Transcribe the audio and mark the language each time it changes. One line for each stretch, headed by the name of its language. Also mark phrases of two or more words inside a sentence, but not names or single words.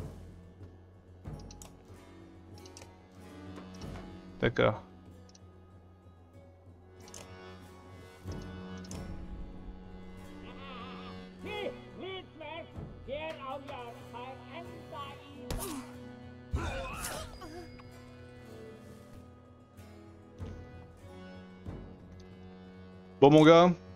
French: D'accord.
Icelandic: Þitt hlutverk hér á jörð fær enda í dag.
French: Bon, mon gars.